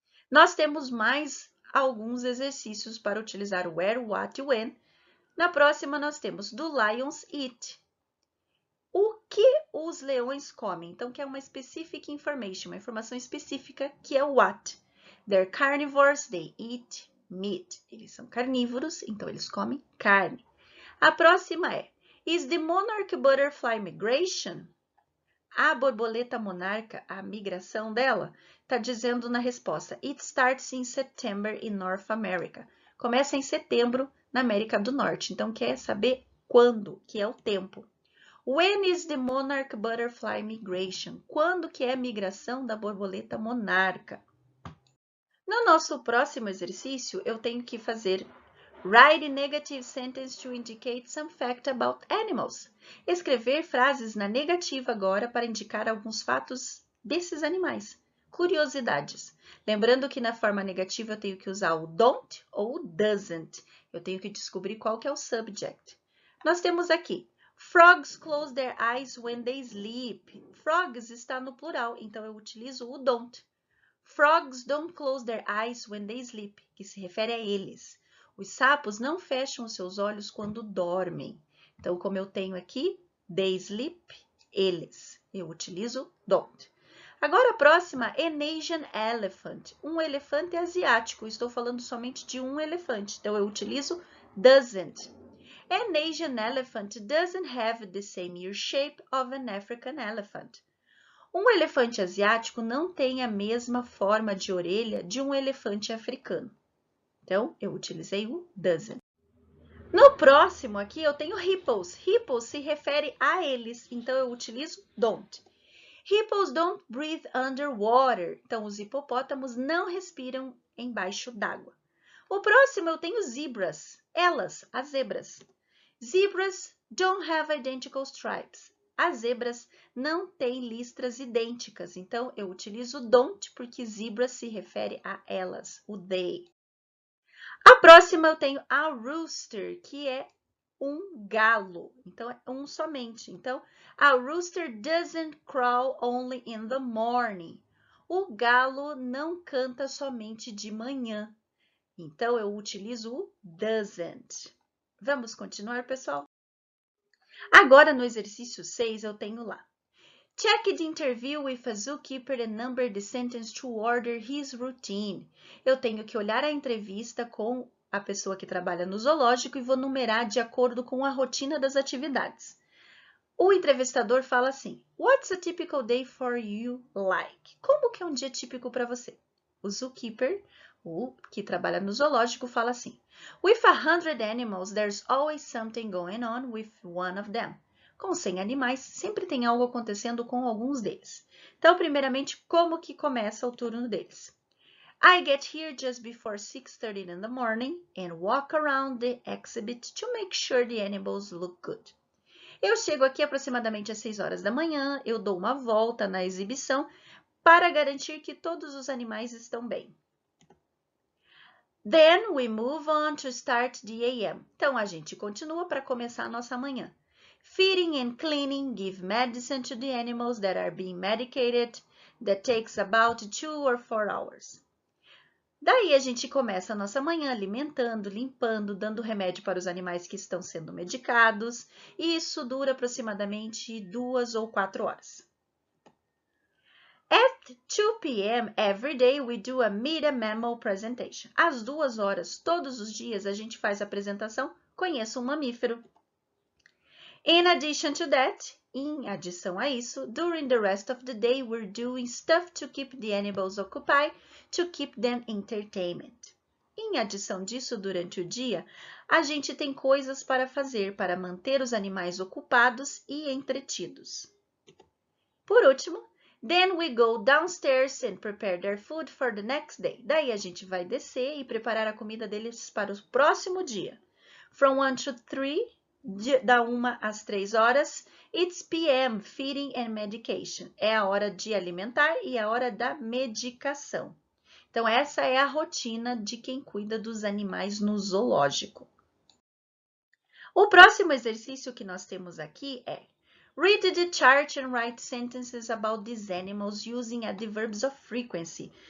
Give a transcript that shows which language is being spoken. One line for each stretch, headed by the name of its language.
Portuguese: Nós temos mais alguns exercícios para utilizar o where, what e when. Na próxima, nós temos
English: do lions eat.
Portuguese: O que os leões comem? Então, que é uma
English: specific information,
Portuguese: uma informação específica, que é o what.
English: They're carnivores, they eat meat.
Portuguese: Eles são carnívoros, então eles comem carne. A próxima é,
English: is the monarch butterfly migration?
Portuguese: A borboleta monarca, a migração dela, está dizendo na resposta,
English: it starts in September in North America.
Portuguese: Começa em setembro na América do Norte. Então, quer saber quando, que é o tempo.
English: When is the monarch butterfly migration?
Portuguese: Quando que é a migração da borboleta monarca? No nosso próximo exercício, eu tenho que fazer
English: write a negative sentence to indicate some fact about animals.
Portuguese: Escrever frases na negativa agora para indicar alguns fatos desses animais. Curiosidades. Lembrando que na forma negativa eu tenho que usar o don't ou o doesn't. Eu tenho que descobrir qual que é o subject. Nós temos aqui,
English: frogs close their eyes when they sleep.
Portuguese: Frogs está no plural, então eu utilizo o don't.
English: Frogs don't close their eyes when they sleep,
Portuguese: que se refere a eles. Os sapos não fecham os seus olhos quando dormem. Então, como eu tenho aqui,
English: they sleep,
Portuguese: eles. Eu utilizo don't. Agora, a próxima, an Asian elephant. Um elefante asiático. Estou falando somente de um elefante. Então, eu utilizo doesn't.
English: An Asian elephant doesn't have the same ear shape of an African elephant.
Portuguese: Um elefante asiático não tem a mesma forma de orelha de um elefante africano. Então, eu utilizei o doesn't. No próximo aqui, eu tenho hippos. Hippos se refere a eles, então eu utilizo don't.
English: Hippos don't breathe underwater.
Portuguese: Então, os hipopótamos não respiram embaixo d'água. O próximo eu tenho zebras. Elas, as zebras.
English: Zebras don't have identical stripes.
Portuguese: As zebras não têm listras idênticas, então eu utilizo don't porque zebra se refere a elas, o they. A próxima eu tenho a rooster, que é um galo, então é um somente.
English: Então, a rooster doesn't crow only in the morning.
Portuguese: O galo não canta somente de manhã, então eu utilizo o doesn't. Vamos continuar, pessoal? Agora, no exercício 6, eu tenho lá.
English: Check the interview with a zookeeper and number the sentence to order his routine.
Portuguese: Eu tenho que olhar a entrevista com a pessoa que trabalha no zoológico e vou numerar de acordo com a rotina das atividades. O entrevistador fala assim,
English: What's a typical day for you like?
Portuguese: Como que é um dia típico para você? O zookeeper, o que trabalha no zoológico, fala assim,
English: With 100 animals, there's always something going on with one of them.
Portuguese: Com 100 animais, sempre tem algo acontecendo com alguns deles. Então, primeiramente, como que começa o turno deles?
English: I get here just before 6:30 in the morning and walk around the exhibit to make sure the animals look good.
Portuguese: Eu chego aqui aproximadamente às 6 horas da manhã, eu dou uma volta na exibição para garantir que todos os animais estão bem.
English: Then we move on to start the AM.
Portuguese: Então, a gente continua para começar a nossa manhã.
English: Feeding and cleaning, give medicine to the animals that are being medicated. That takes about 2 or 4 hours.
Portuguese: Daí a gente começa a nossa manhã alimentando, limpando, dando remédio para os animais que estão sendo medicados. E isso dura aproximadamente 2 ou 4 horas.
English: At 2 p.m. every day we do a meet a mammal presentation.
Portuguese: Às 2 horas, todos os dias, a gente faz a apresentação Conheça um mamífero.
English: In addition to that,
Portuguese: em adição a isso,
English: during the rest of the day we're doing stuff to keep the animals occupied, to keep them entertainment.
Portuguese: Em adição disso, durante o dia, a gente tem coisas para fazer para manter os animais ocupados e entretidos. Por último,
English: then we go downstairs and prepare their food for the next day.
Portuguese: Daí a gente vai descer e preparar a comida deles para o próximo dia.
English: From 1 to 3,
Portuguese: da 1 às 3 horas,
English: it's PM, feeding and medication.
Portuguese: É a hora de alimentar e a hora da medicação. Então, essa é a rotina de quem cuida dos animais no zoológico. O próximo exercício que nós temos aqui é
English: Read the chart and write sentences about these animals using adverbs of frequency.